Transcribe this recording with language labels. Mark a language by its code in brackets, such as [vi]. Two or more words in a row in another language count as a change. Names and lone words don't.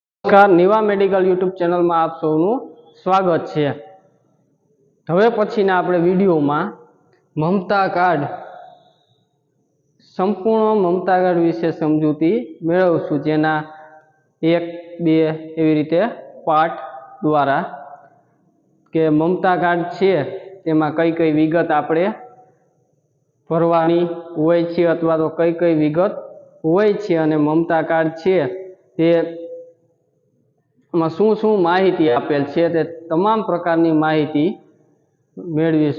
[hi] नमस्कार निवा मेडिकल यूट्यूब चैनल में आप सौનું स्वागत है। [gu] હવે પછીના આપણે વિડિયો માં મમતા કાર્ડ સંપૂર્ણ મમતા કાર્ડ વિષે સમજૂતી મેળવશું, જેના 1-2 એવી રીતે પાઠ દ્વારા કે મમતા કાર્ડ છે તેમાં કઈ કઈ વિગત આપણે ભરવાની હોય છે અથવા તો કઈ કઈ વિગત હોય છે અને મમતા કાર્ડ છે તે શું શું માહિતી આપેલ છે તે તમામ પ્રકારની માહિતી મેળવીશું।